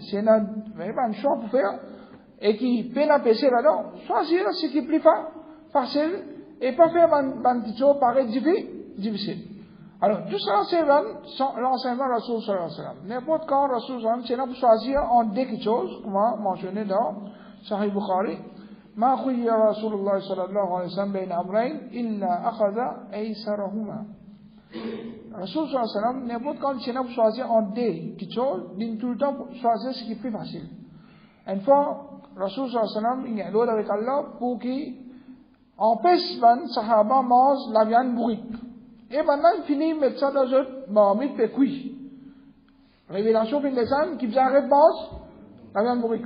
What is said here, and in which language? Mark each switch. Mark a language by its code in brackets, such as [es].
[fr] Si on a un choix pour faire, et qui peine à passer là-dedans, choisir ce qui est plus facile, et pas faire ban petit chose paraît difficile. Alors, tout ça, c'est l'enseignement de Rasul sallallahu alayhi wa sallam. N'importe quand Rasul sallallahu alayhi wa sallam, c'est là pour choisir en deux quelque chose, comme on a mentionné dans Sahih Bukhari. [ar] ما خير رسول الله صلى الله عليه وسلم بين أمرين إلا أخذ أيسرهما. [fr] Rasul sallallahu alayhi wa sallam, n'importe quand c'est là pour choisir en deux quelque chose, il tout le temps pour choisir ce qui est plus facile. Une fois, Rasul sallallahu alayhi wa sallam, il y a l'ordre avec Allah pour qu'il empêche les sahaba manger la viande bourrique. Et maintenant, il finit de mettre ça dans une marmite de cuit. Révélation fin des âmes qui vous arrête de manger la viande bourrique.